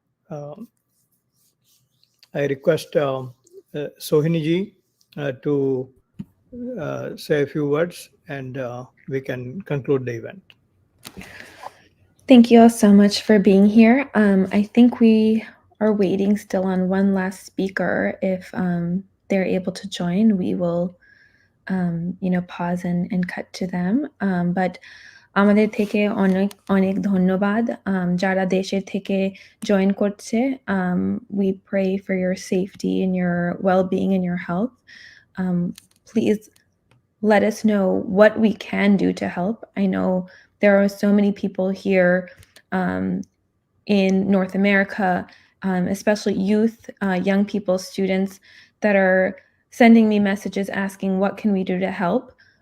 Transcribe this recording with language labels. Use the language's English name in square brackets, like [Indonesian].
[English] I request Sohini to say a few words, and we can conclude the event. Thank you all so much for being here. I think we are waiting still on one last speaker. If they're able to join, we will pause and cut to them. [Bangla] But আমাদের থেকে অনেক অনেক ধন্যবাদ যারা দেশের থেকে join করছে. [English] We pray for your safety and your well-being and your health. Please let us know what we can do to help. I know there are so many people here in North America, especially youth, young people, students that are sending me messages asking what can we do to help.